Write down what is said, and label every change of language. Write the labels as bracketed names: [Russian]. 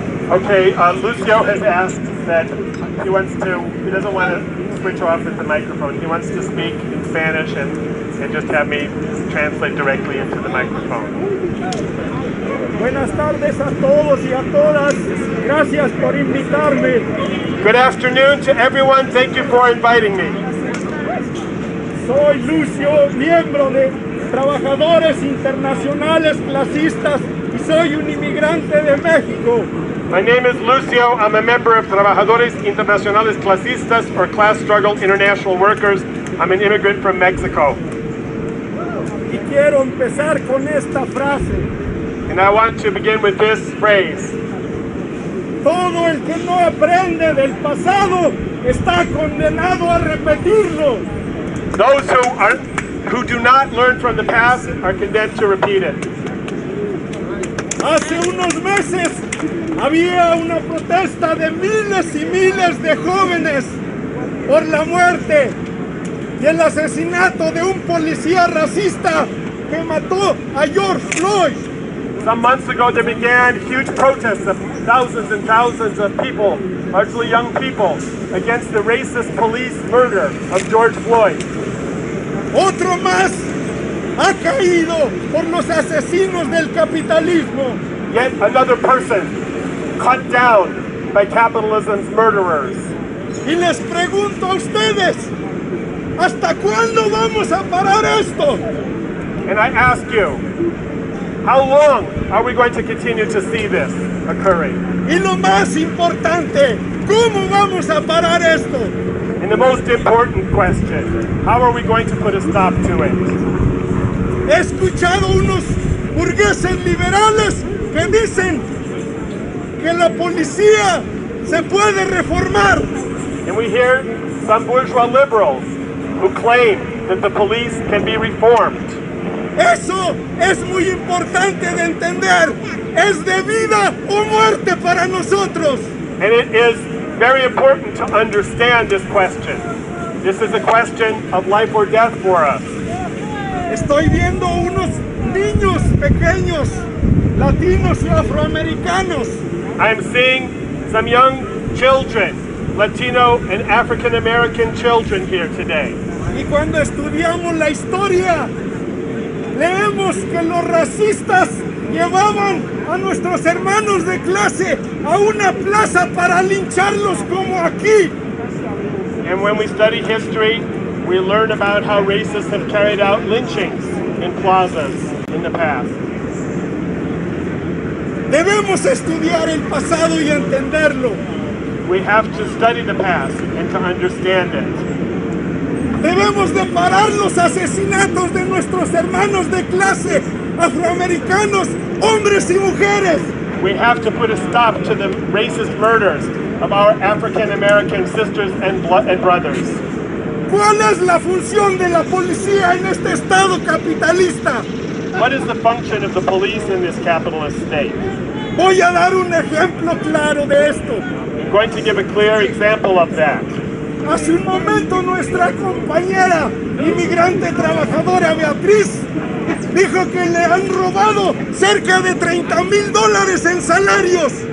[English] Okay, Lucio has asked that he doesn't want to switch off at the microphone. He wants to speak in Spanish and just have me translate directly into the microphone. [Spanish] Buenas tardes a todos y a todas. Gracias por invitarme. [English] Good afternoon to everyone. Thank you for inviting me. [Spanish] Soy Lucio, miembro de Trabajadores Internacionales Clasistas y soy un inmigrante de México. [English] My name is Lucio. I'm a member of Trabajadores Internacionales Clasistas, or Class Struggle International Workers. I'm an immigrant from Mexico. [Spanish] Y quiero empezar con esta frase. [English] And I want to begin with this phrase. [Spanish] Todo el que no aprende del pasado está condenado a repetirlo. [English] Those who do not learn from the past are condemned to repeat it. [Spanish] Hace unos meses había una protesta de miles y miles de jóvenes por la muerte y el asesinato de un policía racista que mató a George Floyd. [English] Some months ago there began huge protests of thousands and thousands of people, largely young people, against the racist police murder of George Floyd. [Spanish] Otro más ha caído por los asesinos del capitalismo. [English] Yet another person cut down by capitalism's murderers. [Spanish] Y les pregunto a ustedes, ¿hasta cuándo vamos a parar esto? [English] And I ask you, how long are we going to continue to see this occurring? [Spanish] Y lo más importante, ¿cómo vamos a parar esto? [English] And the most important question, how are we going to put a stop to it? [Spanish] He escuchado unos burgueses liberales que dicen que la policía se puede reformar. [English] And we hear some bourgeois liberals who claim that the police can be reformed. [Spanish] Eso es muy importante de entender. Es de vida o muerte para nosotros. [English] And it is very important to understand this question. This is a question of life or death for us. [Spanish] Estoy viendo unos niños pequeños, latinos y afroamericanos, [English] I am seeing some young children, Latino and African American children here today. [Spanish] Y cuando estudiamos la historia, leemos que los racistas llevaban a nuestros hermanos de clase a una plaza para lincharlos como aquí. [English] And when we study history, we learn about how racists have carried out lynchings in plazas in the past. [Spanish] Debemos estudiar el pasado y entenderlo. [English] We have to study the past and to understand it. [Spanish] Debemos de parar los asesinatos de nuestros hermanos de clase, afroamericanos, hombres y mujeres. [English] We have to put a stop to the racist murders of our African American sisters and brothers. [Spanish] ¿Cuál es la función de la policía en este estado capitalista? [English] What is the function of the police in this capitalist state? [Spanish] Voy a dar un ejemplo claro de esto. [English] I'm going to give a clear example of that. [Spanish] Hace un momento nuestra compañera inmigrante trabajadora Beatriz dijo que le han robado cerca de $30,000 en salarios.